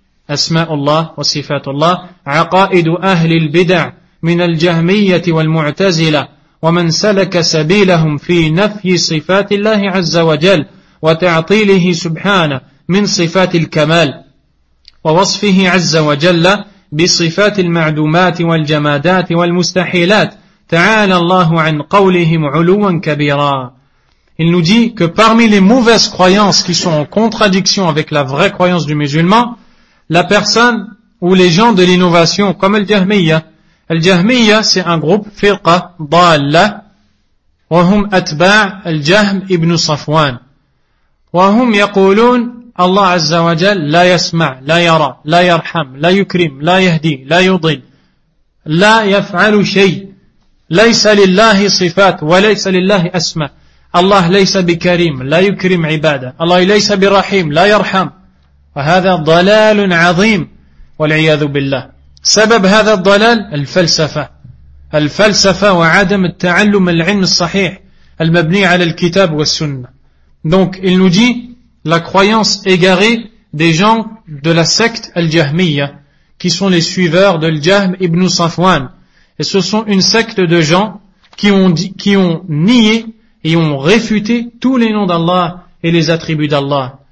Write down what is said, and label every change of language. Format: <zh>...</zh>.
<ar>أسماء الله وصفات الله عقائد أهل البدع من الجهمية والمعتزلة ومن سلك سبيلهم في نفي صفات الله عز وجل وتعطيله سبحانه من صفات الكمال ووصفه عز وجل بصفات المعدومات والجمادات والمستحيلات تعالى الله عن قولهم علوا كبيرا.</ar> <fr>Il nous dit que parmi les mauvaises croyances qui sont en contradiction avec la vraie croyance du musulman, la personne ou les gens de l'innovation, comme Al-Jahmiyya.</fr> <ar>Al-Jahmiyya,</ar> <fr>c'est un groupe,</fr> <ar>firqa, dalla, wahum atba' al-Jahm ibn Safwan. Wahum yaqulun, Allah Azza wa Jal, la yasma', la yara, la yarham, la yukrim, la yahdi, la yudil, la yaf'alu shay, laysa lillahi sifat, wa laysa lillahi asma'. Allah laysa bi karim, la yukrim ibada. Allah laysa bi rahim, la yarham. وهذا ضلال عظيم والعياذ بالله. سبب هذا الضلال الفلسفة وعدم التعلم العلم الصحيح المبني على الكتاب والسنة.</ar> <fr>Donc il nous dit la croyance égarée des gens de la secte al-Jahmiyya, qui sont les suiveurs de al-Jahm ibn Safwan. Et ce sont une secte de gens qui ont nié et ont réfuté tous les noms d'Allah et les attributs d'Allah.</fr>